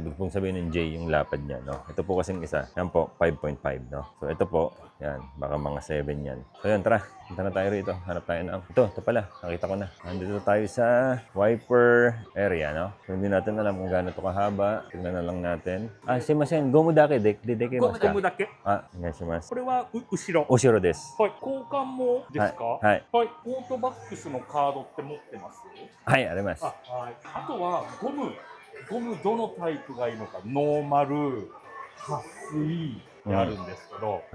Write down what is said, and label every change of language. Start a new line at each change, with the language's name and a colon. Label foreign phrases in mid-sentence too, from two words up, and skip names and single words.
Filipino: Ibig pong sabihin ng J yung lapad niya. No? Ito po kasing isa. Yan po, 5.5. No? So, ito po, yan. Baka mga 7 yan. So, yan. Tara. Punta na tayo rito. Hanap tayo ng... Ito pala. Nakita ko na. Nandito tayo sa wiper area, no? So, hindi natin alam kung gaano ito kahaba. Tignan na lang natin.
Japanese: Simasen. ゴムだけでゴムできますか? だけ。 Onegaishimasu. これは後ろ。後ろです。はい。交換もですか。はい。はい。オートバックスのカードって持ってます。はい、あります。あ、はい。あとはゴムどのタイプがいいのか。ノーマル、撥水ってあるんですけど。